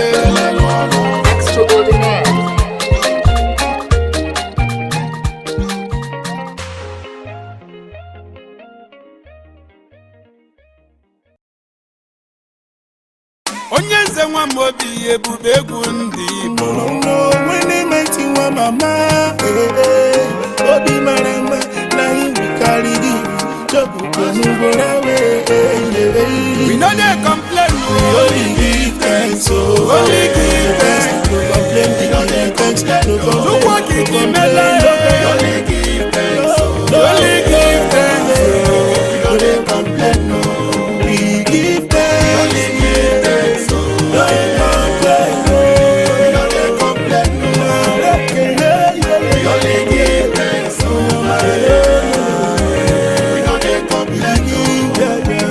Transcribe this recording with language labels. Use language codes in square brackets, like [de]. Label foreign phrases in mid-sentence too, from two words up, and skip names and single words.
[ig] Extraordinaire. Onye nze nwa Amobi ebube egwu ndị Igbo. [pcm] When mighty one mama, Obi Marama, na him we carry the jobu go away. We no dey complain, We only give thanks, oh, Only give thanks. No complain, we no dey thanks, no complain. Chukwu okike mele, only give thanks. Only give thanks, we no dey complain, no. We give thanks, only give thanks, no complain, no. We no dey complain, no. We only give thanks, we no dey complain, no.